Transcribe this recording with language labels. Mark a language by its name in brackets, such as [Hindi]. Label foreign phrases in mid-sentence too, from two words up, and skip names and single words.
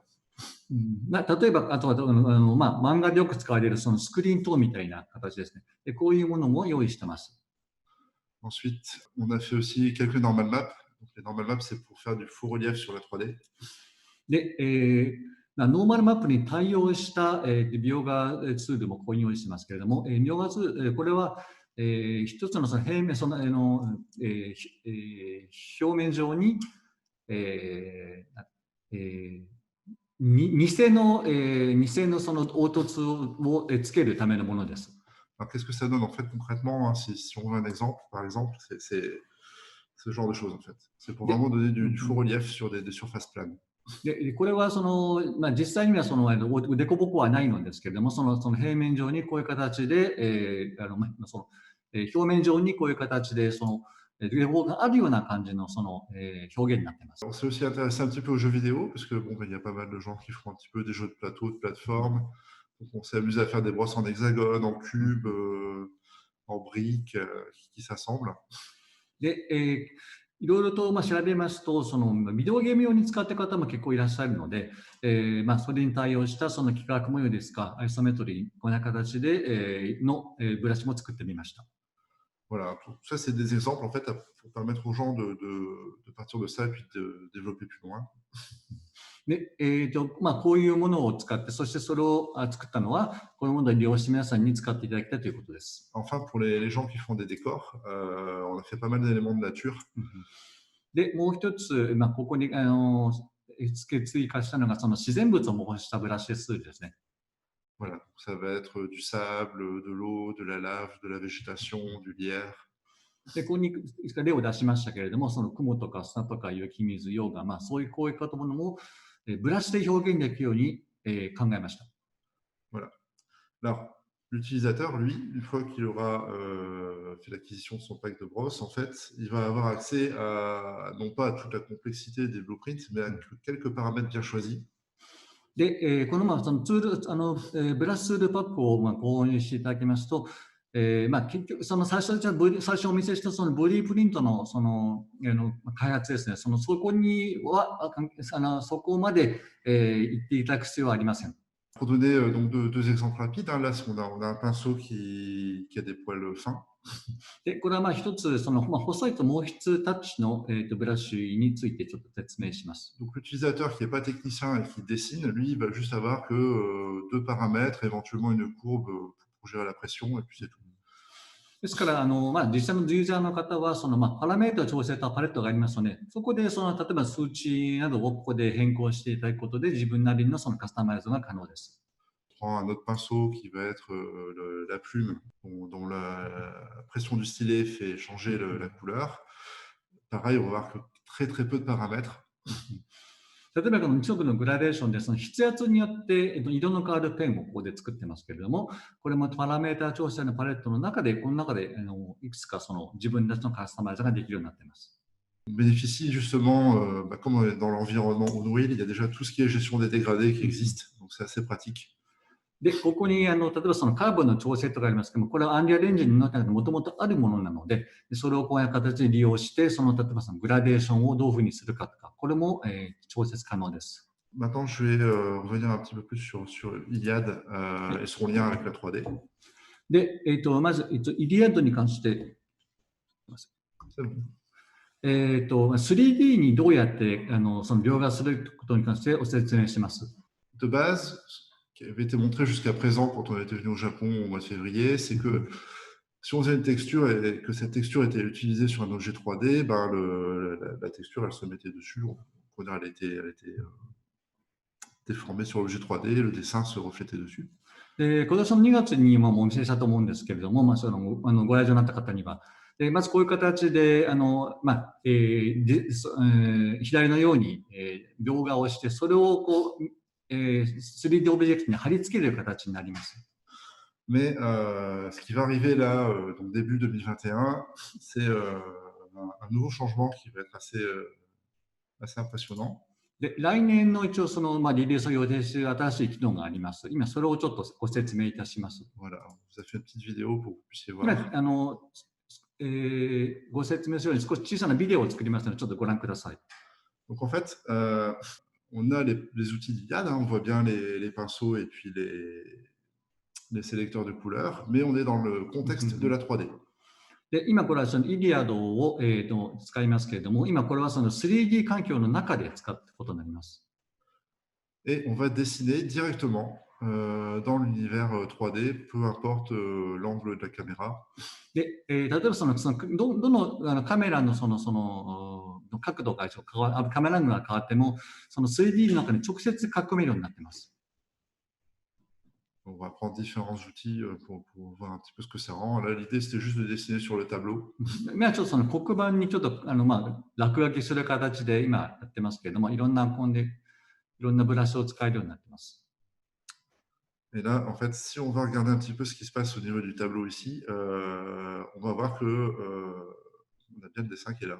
[Japanese] 例えば、あとは漫画でよく使われるそのスクリーントーンみたいな形ですね。で、こういうものも用意しています。 [French] Ensuite, on a fait aussi quelques [English] normal maps. [French] Donc, les [English] normal maps, [French] c'est pour faire du faux relief sur la 3D. [Japanese] で、ノーマルマップに対応した、描画ツールもここに用意してますけれども、描画ツール、これは、一つのその平面、表面上に、偽のその凹凸をつけるためのものです。 [French] Alors, qu'est-ce que ça donne en fait concrètement, hein, si on veut un exemple, par exemple, c'est ce genre de choses en fait. C'est pour vraiment donner du faux relief sur des surfaces planes. [Japanese] で、これは実際にはその凸凹はないのですけれども、その平面上にこういう形で、表面上にこういう形でその凸凹があるような感じのその、表現になっています。 [French] On s'est aussi intéressé un petit peu aux jeux vidéo parce que bon, il y a pas mal de gens qui font un petit peu des jeux de plateau, de plateforme. Donc, on s'est amusé à faire des brosses en hexagone, en cube, en briques qui s'assemblent. [Japanese] で、いろいろと調べますと、そのビデオゲーム用に使っている方も結構いらっしゃるので、それに対応したその幾何学模様ですか、アイソメトリー、こんな形で、ブラシも作ってみました。 [French] Voilà, tout ça, c'est des exemples en fait pour permettre aux gens de partir de ça et puis de développer plus loin. [Japanese] で、こういうものを使って、そしてそれを作ったのは、こういうものを利用して皆さんに使っていただきたいということです。 [French] Enfin, pour les gens qui font des décors, on a fait pas mal d'éléments de nature. [Japanese] で、もう一つ、ここに追加したのが、その自然物を模倣したブラシツールですね。 [French] Voilà, ça va être du sable, de l'eau, de la lave, de la végétation, du lierre. [Japanese] で、ここに例を出しましたけれども、その雲とか砂とか雪水、溶岩、そういうこういうものもブラシで表現できるように考えました。 [French] Voilà. Alors, l'utilisateur, lui, une fois qu'il aura fait l'acquisition de son pack de brosses, en fait, il va avoir accès à, non pas à toute la complexité des blueprints, mais à quelques paramètres bien choisis. [Japanese] で、このそのツール、ブラシツールパックを購入していただきますと、結局、その最初お見せしたそのボディプリントのその開発ですね、そこにはそこまで行っていただく必要はありません。 [French] Pour donner donc deux exemples rapides, hein, là, on a un pinceau qui a des poils fins. [Japanese] で、これは一つ、細いと毛筆タッチの、ブラシについてちょっと説明します。 [French] Donc, l'utilisateur qui n'est pas technicien et qui dessine, lui, il va juste avoir que deux paramètres, éventuellement une courbe pour gérer la pression, et puis c'est tout. [Japanese] ですから、実際のユーザーの方は、パラメータを調整したパレットがありますので、そこで例えば数値などをここで変更していただくことで、自分なりのカスタマイズが可能です。 [French] Prend un autre pinceau qui va être la plume, dont la pression du stylet fait changer la couleur. Pareil, on va voir que très très peu de paramètres. [Japanese] 例えばこの二色のグラデーションでその筆圧によって、色の変わるペンをここで作ってますけれども、これもパラメータ調整のパレットの中で、この中でいくつかその自分たちのカスタマイズができるようになっています。 [French] On bénéficie justement, comme on est dans l'environnement Unreal, il y a déjà tout ce qui est gestion des dégradés qui existe, donc c'est assez pratique. [Japanese] で、ここに例えばそのカーブの調整とかありますけども、これはアンリアルエンジンの中でもともとあるものなので、それをこういう形で利用して、その例えばそのグラデーションをどういうふうにするかとか、これも、調節可能です。 [French] Maintenant, je vais revenir un petit peu plus sur Iliad et son lien avec la 3D. [Japanese] で、まず、イリアッドに関して、 [French] C'est bon. [Japanese] 3D にどうやってその描画することに関してお説明します。 [French] De base, ce qui avait été montré jusqu'à présent quand on était venu au Japon au mois de février, c'est que si on faisait une texture et que cette texture était utilisée sur un objet 3D, ben la texture, elle se mettait dessus. Elle était déformée sur l'objet 3D, le dessin se reflétait dessus. [Japanese] で、今年の2月にもお見せしたと思うんですけれども、そのご来場になった方には、まずこういう形で、左のように、描画をして、それをこう、3D オブジェクトに貼り付ける形になります。 [French] Mais ce qui va arriver là, donc début 2021, c'est un nouveau changement qui va être assez impressionnant. [Japanese] で、来年の一応その、リリースを予定している新しい機能があります。今、それをちょっとご説明いたします。 [French] Voilà, on vous a fait une petite vidéo pour que vous puissiez [Japanese] 今 [French] voir. [Japanese] ご説明するように少し小さなビデオを作りますので、ちょっとご覧ください。 [French] Donc en fait, on a les outils d'Iliad, hein, on voit bien les pinceaux et puis les sélecteurs de couleurs, mais on est dans le contexte de la 3D. [Japanese] で、今これはそのイリアドを、使いますけれども、今これはその 3D 環境の中で使うことになります。 [French] Et on va dessiner directement dans l'univers 3D, peu importe l'angle de la caméra. [Japanese] で、例えばどのカメラのその角度がカメラが変わっても、その 3D の中に直接書き込めるようになっています。 [French] On va prendre différents outils pour voir un petit peu ce que ça rend. Là, l'idée, c'était juste de dessiner sur le tableau. [Japanese] 今ちょっとその黒板にちょっと落書きする形で今やってますけれども、いろんなアイコンでいろんなブラシを使えるようになっています。 [French] Et là, en fait, si on va regarder un petit peu ce qui se passe au niveau du tableau ici, on va voir que on a bien le dessin qui est là.